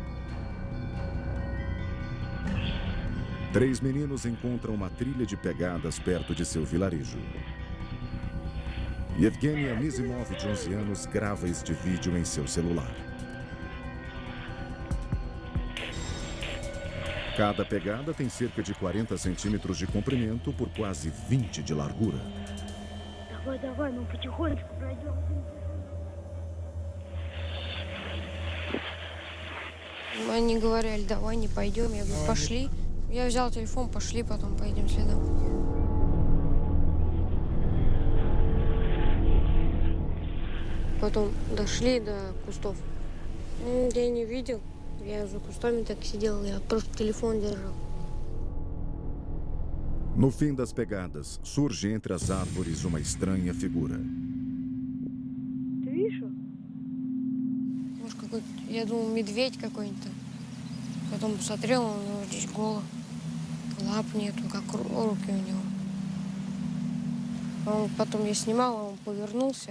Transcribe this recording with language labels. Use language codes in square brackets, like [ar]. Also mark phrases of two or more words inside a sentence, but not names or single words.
[pt] 3 meninos encontram uma trilha de pegadas perto de seu vilarejo. Yevgeny Anisimov, de 11 anos, grava este vídeo em seu celular. Cada pegada tem cerca de 40 centímetros de comprimento por quase 20 de largura. [ru] Давай, мы потихонечку пройдем. Они говорили, давай, не пойдем. Я говорю, пошли. Я взял телефон, пошли, потом пойдем следом. Потом дошли до кустов. Я не видел. Я за кустами так сидел, я просто телефон держал. [pt] No fim das pegadas, surge entre as árvores uma estranha figura. [ru] Ты видишь? Может, какой-то, я думал, медведь какой-то. Потом посмотрел, он здесь голый. Лап нету, как руки у него. Потом я снимала, он повернулся.